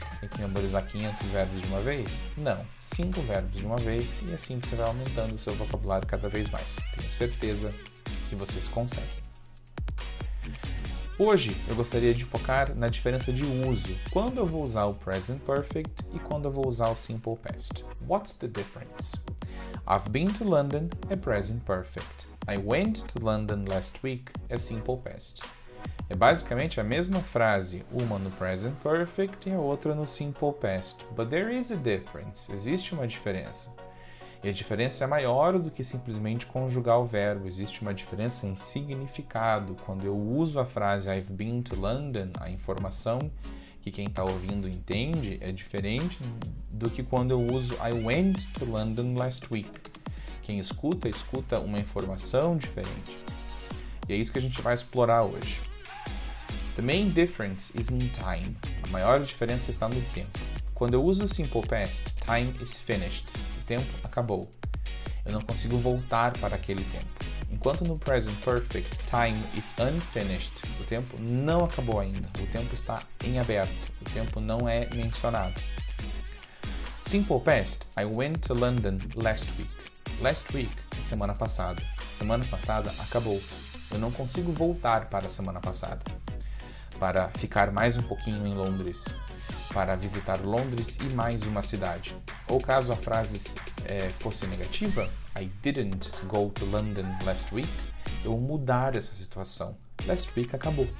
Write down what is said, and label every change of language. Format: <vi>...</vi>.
<pt>Tem que memorizar 500 verbos de uma vez? Não, 5 verbos de uma vez e assim você vai aumentando o seu vocabulário cada vez mais. Tenho certeza que vocês conseguem. Hoje eu gostaria de focar na diferença de uso, quando eu vou usar o Present Perfect e quando eu vou usar o Simple Past.</pt> <en>What's the difference? I've been to London é Present Perfect. I went to London last week é Simple Past.</en> <pt>É basicamente a mesma frase, uma no Present Perfect e a outra no Simple Past.</pt> <en>But there is a difference.</en> <pt>Existe uma diferença. E a diferença é maior do que simplesmente conjugar o verbo. Existe uma diferença em significado. Quando eu uso a frase I've been to London, a informação que quem está ouvindo entende é diferente do que quando eu uso I went to London last week. Quem escuta uma informação diferente. E é isso que a gente vai explorar hoje.</pt> <en>The main difference is in time.</en> <pt>A maior diferença está no tempo. Quando eu uso o Simple Past,</pt> <en>time is finished.</en> <pt>O tempo acabou. Eu não consigo voltar para aquele tempo. Enquanto no Present Perfect,</pt> <en>time is unfinished.</en> <pt>O tempo não acabou ainda. O tempo está em aberto. O tempo não é mencionado.</pt> <en>Simple Past, I went to London last week. Last week</en> <pt>é semana passada. Semana passada acabou. Eu não consigo voltar para a semana passada, para ficar mais um pouquinho em Londres. para visitar Londres e mais uma cidade. Ou caso a frase fosse negativa,</pt> <en>I didn't go to London last week,</en> <pt>eu vou mudar essa situação.</pt> <en>Last week</en> <pt>acabou.</pt>